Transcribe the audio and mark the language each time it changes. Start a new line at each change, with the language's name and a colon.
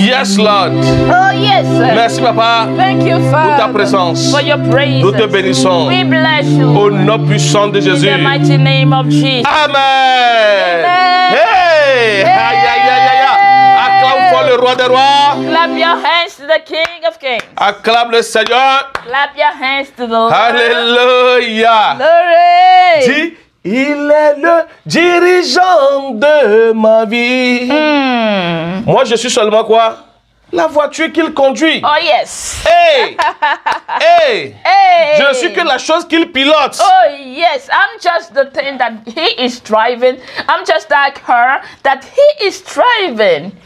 English: Yes, Lord. Oh yes.
French: Merci, Papa.
English: Thank you,
French: ta présence.
English: Father, for your praise.
French: Nous te bénissons.
English: We bless you.
French: Au nom puissant de
English: In
French: Jésus.
English: the mighty name of Jesus. Amen. Amen. Hey! Aïe, aïe, aïe, aïe, aïe.
French: Acclame fort le roi des rois.
English: Clap your hands to the King of Kings.
French: Acclame le Seigneur.
English: Clap your hands to the Lord. Alléluia. Glory.
French: Dis, il est le dirigeant de ma vie. Moi, je suis seulement quoi? La voiture qu'il conduit.
English: Oh yes. Hey! Hey! Hey.
French: Je ne suis que la chose qu'il pilote.
English: Oh yes, I'm just the thing that he is driving. I'm just like her that he is driving.